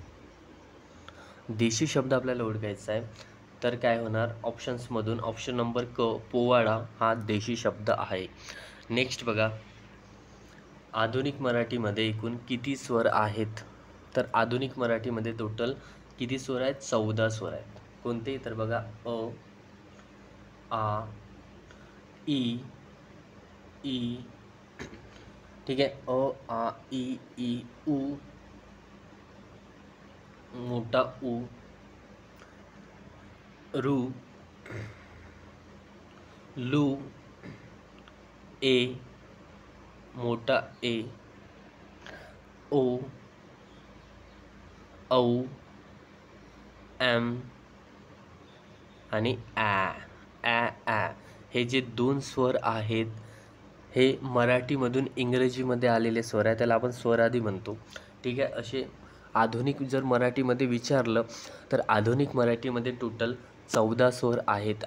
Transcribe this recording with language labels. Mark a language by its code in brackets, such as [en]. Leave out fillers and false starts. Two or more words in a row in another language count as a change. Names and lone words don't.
[mr] देशी शब्द आपल्याला ओळखायचा आहे, तर काय होणार, ऑप्शन्समधून [en] option number [mr] क, पोवाडा हा देशी शब्द आहे. नेक्स्ट बघा, आधुनिक मराठीमध्ये एकूण किती स्वर आहेत, तर आधुनिक मराठीमध्ये टोटल किती स्वर आहेत, 14 स्वर आहेत. कोणते, तर बघा, अ, आ, ई, ई. ठीक आहे, अ, आ, ई, उ, मोठा उ, रू, लू, ए, मोठा ए, ओ, औ, एम आणि ॲ. हे जे 2 स्वर आहेत हे मराठीमधून इंग्रजीमध्ये आलेले स्वर आहे, त्याला आपण स्वरादी म्हणतो. ठीक आहे, असे आधुनिक जर मराठीमध्ये विचारलं तर आधुनिक मराठीमध्ये टोटल 14 स्वर आहेत.